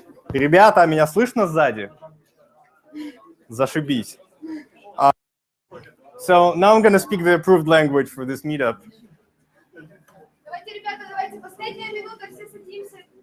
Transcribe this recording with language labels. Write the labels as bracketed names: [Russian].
[Russian] Ребята, меня слышно сзади? Зашибись. [English] So now I'm going to speak the approved language for this meetup. [Russian] Давайте, ребята, давайте, последняя минута, все садимся.